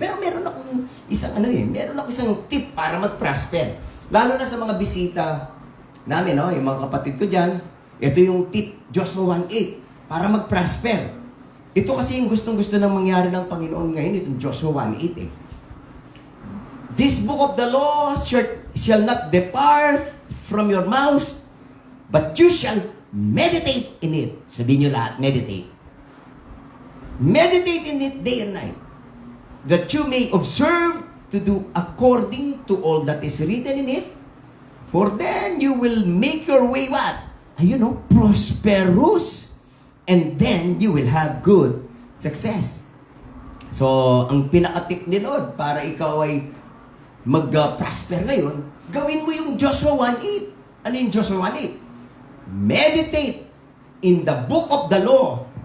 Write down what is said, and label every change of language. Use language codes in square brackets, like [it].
[tl] Pero meron akong isang tip para mag-prosper. Lalo na sa mga bisita namin, no? Yung mga kapatid ko dyan, ito yung tip, Joshua 1:8, para mag-prosper. Ito kasi yung gustong-gusto ng mangyari ng Panginoon ngayon, itong Joshua 1:8 eh. [en] This book of the law shall not depart from your mouth, but you shall meditate in it. [tl] Sabihin nyo lahat, [en] meditate. Meditate in it day and night, that you may observe to do according to all that is written in it. For then you will make your way what? Prosperous. And then you will have good success. [tl] So, ang pinaka-tip ni Lord para ikaw ay mag-prosper ngayon, gawin mo yung Joshua 1:8. Ano yung Joshua 1:8? [en] Meditate in the book of the law.